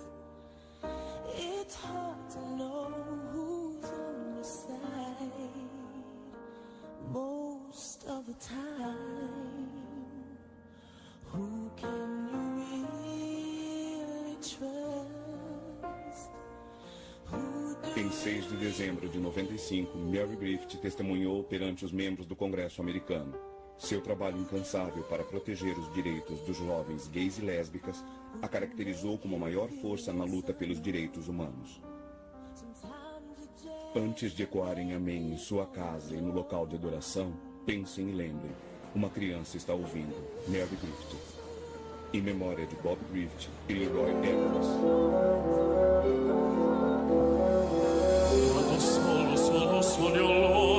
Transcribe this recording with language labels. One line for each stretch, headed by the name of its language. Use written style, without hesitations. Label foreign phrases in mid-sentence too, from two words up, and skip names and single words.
English: It's hard to know who's on your side most of the time. Who can you really trust?
Portuguese: Em 6 de dezembro de 95, Mary Griffith testemunhou perante os membros do Congresso americano. Seu trabalho incansável para proteger os direitos dos jovens gays e lésbicas a caracterizou como a maior força na luta pelos direitos humanos. Antes de ecoarem amém em sua casa e no local de adoração, pensem e lembrem, uma criança está ouvindo Mary Griffith. Em memória de Bob Griffith e Leroy Edwards. Solo, solo, solo,